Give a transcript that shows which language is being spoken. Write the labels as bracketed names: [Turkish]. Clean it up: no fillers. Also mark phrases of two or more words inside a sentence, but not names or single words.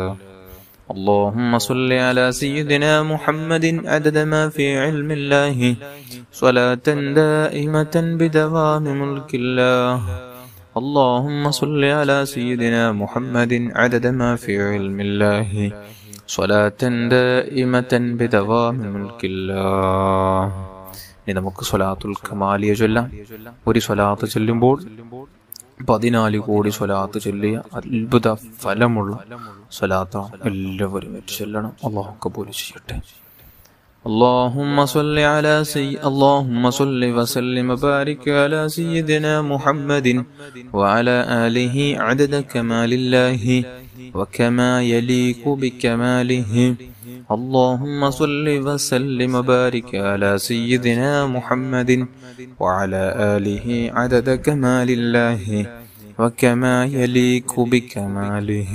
[Arabic] اللهم صل على سيدنا محمد عدد ما في علم الله صلاة دائمة بدوام ملك الله. اللهم صل على سيدنا محمد عدد ما في علم الله صلاة دائمة بدوام ملك الله. [Malayalam] ഇനി നമുക്ക് സ്വലാത്തുൽ കമാലിയ ചൊല്ലാം. ഒരു സ്വലാത്ത് ചൊല്ലുമ്പോൾ 14 കോടി സ്വലാത്ത് ചൊല്ലിയ അത്ഭുത ഫലമുള്ള സ്വലാത്താണ്. എല്ലാവരും ചൊല്ലണം. അല്ലാഹു കബൂൽ ചെയ്യട്ടെ. [Arabic] اللهم صل وسلم وبارك على سيدنا محمد وعلى آله عدد كمال الله وكما يليق بكماله. اللهم صل وسلم وبارك على سيدنا محمد وعلى آله عدد كمال الله وكما يليق بكماله.